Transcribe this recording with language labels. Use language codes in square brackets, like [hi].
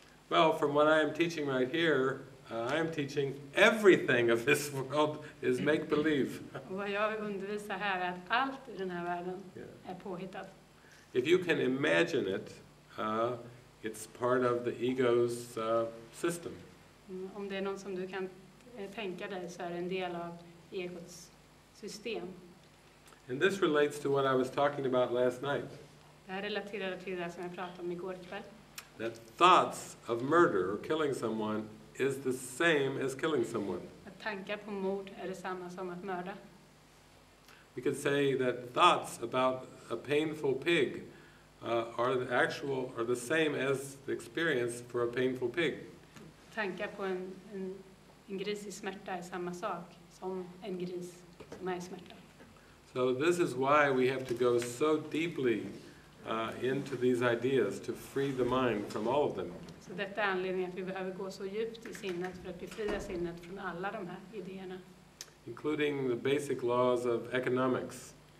[en] Well, from what I am teaching right here, I am teaching everything of this world is make-believe. [sv] Och vad jag undervisar här är att allt i den här världen är påhittat. [en] If you can imagine it, it's part of the ego's system. [sv] Om det är något som du kan tänka dig så är det en del av egots system. [en] And this relates to what I was talking about last night. [sv] Det här relaterar till det som jag pratade om igår kväll. [en] That thoughts of murder or killing someone is the same as killing someone. [sv] Att tankar på mord är detsamma som att mörda. [en] We could say that thoughts about a painful pig are the same as the experience for a painful pig. [sv] Tankar på en gris i smärta är samma sak som en gris som är i smärta. [en] So this is why we have to go so deeply into these ideas to free the mind from all of them. [sv] Så detta är anledningen att vi behöver gå så djupt i sinnet för att befria sinnet från alla de här idéerna. [en] Including the basic laws of economics.